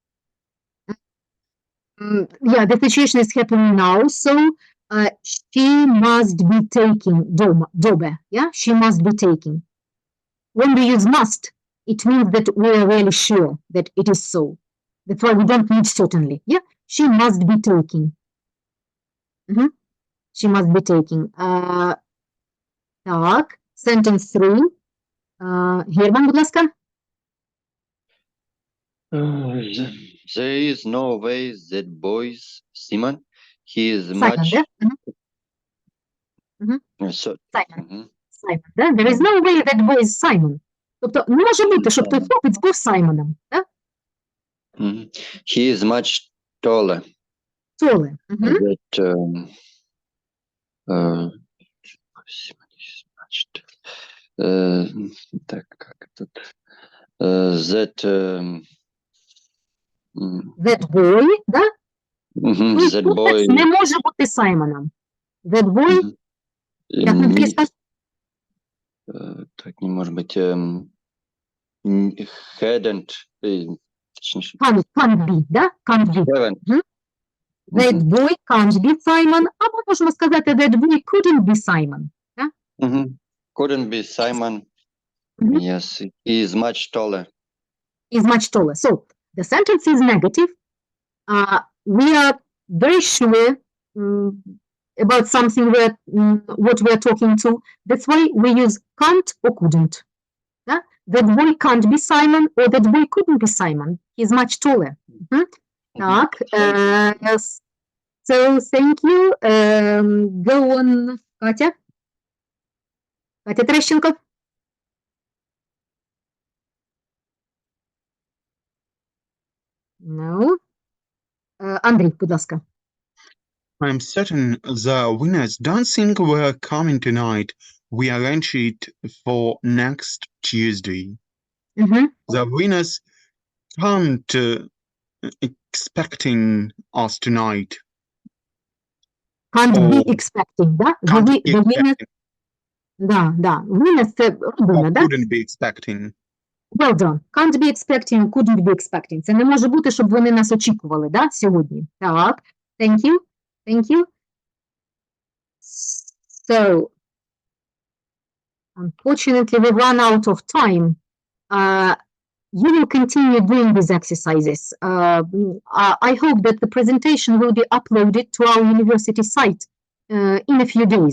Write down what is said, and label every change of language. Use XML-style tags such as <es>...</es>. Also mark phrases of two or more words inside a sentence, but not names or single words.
<en>Yeah, the situation is happening now, so she must be taking Dober. Yeah, she must be taking. When we use must, it means that we are really sure that it is so. That's why we don't need certainly. Yeah, she must be taking. She must be taking.</en> <uk>Так, sentence 3. Герман, будь ласка.</uk> <en>There is no way that boy's Simon, he is Simon, much.</en> <uk>да?</uk> <en>So,</en> <uk>Simon, да?</uk> <en>There is no way that boy is Simon.</en> <uk>Тобто, не може бути, щоб той хлопець був Саймоном, да?</uk> <en>He is much taller. Taller. That,</en> <ru>так, как тут?</ru> <en>That boy, да? That boy</en> <uk>не може бути Саймоном.</uk> <en>That boy,</en> <uk>як ми таки скажемо?</uk> <ru>Так, не может быть. Hadn't.</ru> <en>Can't be, да? Can't be. That boy can't be Simon,</en> <uk>або можемо сказати</uk> <en>that boy couldn't be Simon.</en> <uk>Да?</uk> <en>Couldn't be Simon. Yes, he is much taller. Is much taller. So, the sentence is negative. We are very sure about something what we are talking to. That's why we use can't or couldn't. Yeah? That boy can't be Simon, or that boy couldn't be Simon. He's much taller. Так, yes. So, thank you. Go on, Катя. Катя Терещенко. No.</en> <uk>Андрій, будь ласка.</uk> <en>I'm certain the winners dancing were coming tonight. we arrange it for next Tuesday. Мгм. The winners can't expecting us tonight. Can't be Or expecting, да? Can't be The winner, expecting.</en> <uk>да, да. Winner це родина,</uk> <en>Or</en> <uk>да?</uk> <en>couldn't be expecting. Well done. Can't be expecting, couldn't be expecting.</en> <uk>Це не може бути, щоб вони нас очікували, да, сьогодні. Так,</uk> <en>thank you, thank you. So, unfortunately, we've run out of time. You will continue doing these exercises. I hope that the presentation will be uploaded to our university site in a few days.</en>